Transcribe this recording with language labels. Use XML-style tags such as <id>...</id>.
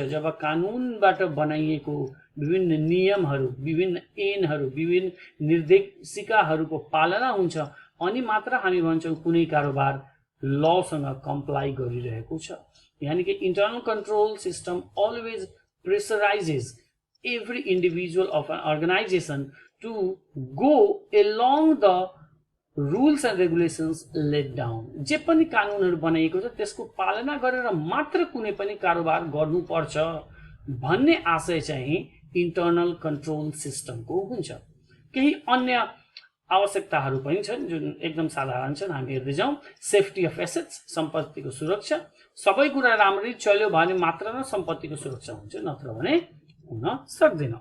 <ne>जब कानुनबाट बनाइएको विभिन्न नियमहरू, विभिन्न ऐनहरू, विभिन्न निर्देशिकाहरूको पालना हुन्छ अनि मात्र हामी भन्छौँ कुनै कारोबार लसँग कम्प्लाई गरिरहेको छ। यानी कि</ne> <en>Internal control system always pressurises every individual of an organisation to go along the rules and regulations let down.</en> <ne>जे पनि कानुनहरू बनाइएको छ त्यसको पालना गरेर मात्र कुनै पनि कारोबार गर्नुपर्छ भन्ने आशय चाहिँ इन्टरनल कन्ट्रोल सिस्टमको हुन्छ। केही अन्य आवश्यकताहरू पनि छन् जुन एकदम साधारण छन्, हामी हेर्दै जाउँ।</ne> <en>safety of assets,</en> <ne>सम्पत्तिको सुरक्षा। सबै कुरा राम्ररी चल्यो भने मात्र न सम्पत्तिको सुरक्षा हुन्छ, नत्र भने हुन सक्दैन।</ne>